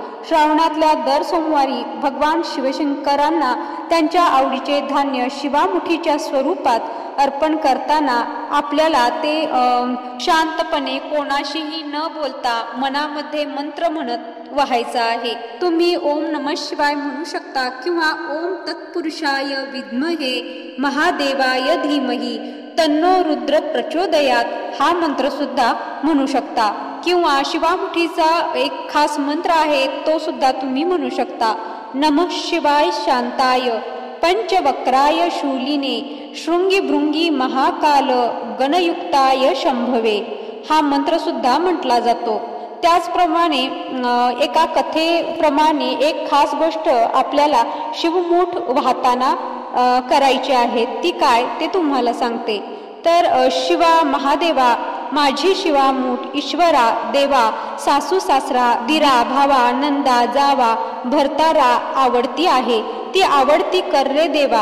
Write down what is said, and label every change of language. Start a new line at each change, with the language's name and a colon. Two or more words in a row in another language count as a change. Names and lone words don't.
Marathi: श्रावणातल्या दर सोमवारी भगवान शिवशंकरांना त्यांच्या आवडीचे धान्य शिवामुठीच्या स्वरूपात अर्पण करताना आपल्याला ते शांतपणे कोणाशीही न बोलता मनामध्ये मंत्र म्हणत व्हायचं आहे। तुम्ही
Sanskrit: ओम नमः शिवाय
Marathi: म्हणू शकता किंवा
Sanskrit: ओम तत्पुरुषाय विद्महे महादेवाय धीमहि तन्नो रुद्र प्रचोदयात
Marathi: हा मंत्र सुद्धा म्हणू शकता, किंवा शिवामुठीचा एक खास मंत्र आहे तो सुद्धा तुम्ही म्हणू शकता।
Sanskrit: नमः शिवाय शांताय पंचवक्राय शूलिने शृंगी भृंगी महाकाल गणयुक्ताय शंभवे
Marathi: हा मंत्र सुद्धा म्हटला जातो।
Sanskrit: त्याचप्रमाणे एका कथेप्रमाणे एक खास गोष्ट आपल्याला शिवमूठ वाहताना करायची आहे, ती काय ते तुम्हाला सांगते।
Marathi: तर शिवा महादेवा माझी शिवामूठ ईश्वरा देवा सासू सासरा दिरा भावा नंदा जावा भरतारा आवडती आहे, ती आवडती कर रे देवा.